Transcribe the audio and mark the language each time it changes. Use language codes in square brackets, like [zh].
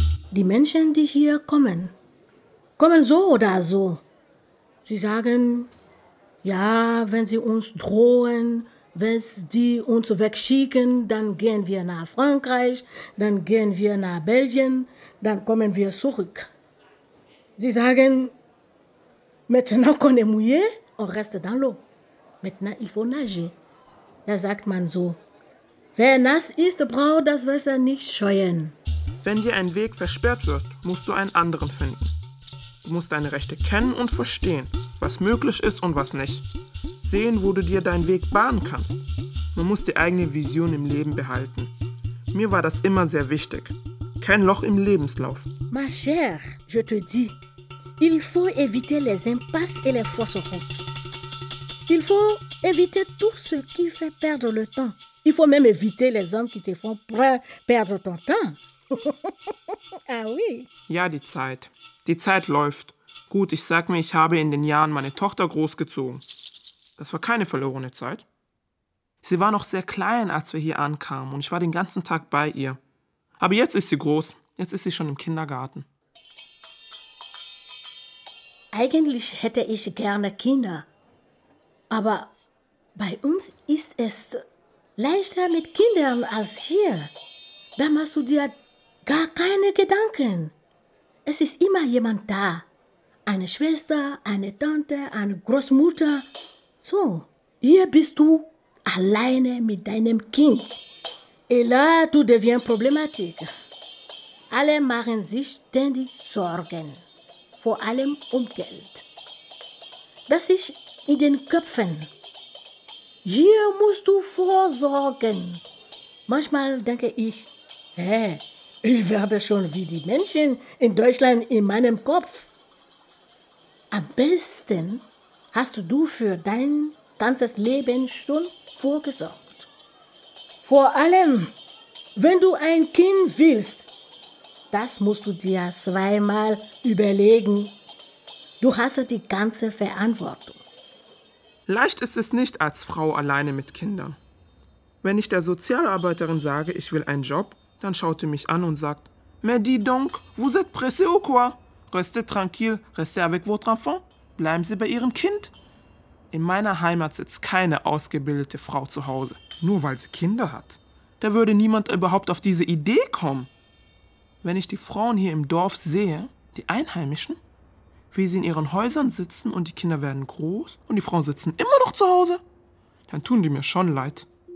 [de] Die Menschen, die hier kommen, kommen so oder so. Sie sagen, ja, wenn sie uns drohen, wenn sie uns wegschicken, dann gehen wir nach Frankreich, dann gehen wir nach Belgien, dann kommen wir zurück. Sie sagen, [fr] maintenant qu'on est mouillé, on reste dans l'eau. Maintenant il faut nager. [de] Da sagt man so, wer nass ist, braucht das Wasser nicht scheuen. Wenn dir ein Weg versperrt wird, musst du einen anderen finden. Du musst deine Rechte kennen und verstehen, was möglich ist und was nicht. Sehen, wo du dir deinen Weg bahnen kannst. Man muss die eigene Vision im Leben behalten. Mir war das immer sehr wichtig. Kein Loch im Lebenslauf. [fr] Ma chère, je te dis, il faut éviter les impasses et les fausses routes. Il faut éviter tout ce qui fait perdre le temps. Il faut même éviter les hommes qui te font perdre ton temps. Ah oui. [de] Ja, die Zeit. Die Zeit läuft. Gut, ich sag mir, ich habe in den Jahren meine Tochter großgezogen. Das war keine verlorene Zeit. Sie war noch sehr klein, als wir hier ankamen und ich war den ganzen Tag bei ihr. Aber jetzt ist sie groß. Jetzt ist sie schon im Kindergarten. Eigentlich hätte ich gerne Kinder. Aber bei uns ist es leichter mit Kindern als hier. Da machst du dir gar keine Gedanken. Es ist immer jemand da. Eine Schwester, eine Tante, eine Großmutter. So, hier bist du alleine mit deinem Kind. [fr] Et là, tout devient problématique. [de] Alle machen sich ständig Sorgen. Vor allem um Geld. Das ist in den Köpfen. Hier musst du vorsorgen. Manchmal denke ich, ich werde schon wie die Menschen in Deutschland in meinem Kopf. Am besten hast du für dein ganzes Leben schon vorgesorgt. Vor allem, wenn du ein Kind willst, das musst du dir 2-mal überlegen. Du hast die ganze Verantwortung. Leicht ist es nicht als Frau alleine mit Kindern. Wenn ich der Sozialarbeiterin sage, ich will einen Job, dann schaut sie mich an und sagt, [fr] mais dis donc, vous êtes pressé ou quoi? Restez tranquille, restez avec votre enfant. [de] Bleiben Sie bei Ihrem Kind. In meiner Heimat sitzt keine ausgebildete Frau zu Hause, nur weil sie Kinder hat. Da würde niemand überhaupt auf diese Idee kommen. Wenn ich die Frauen hier im Dorf sehe, die Einheimischen, wie sie in ihren Häusern sitzen und die Kinder werden groß und die Frauen sitzen immer noch zu Hause, dann tun die mir schon leid.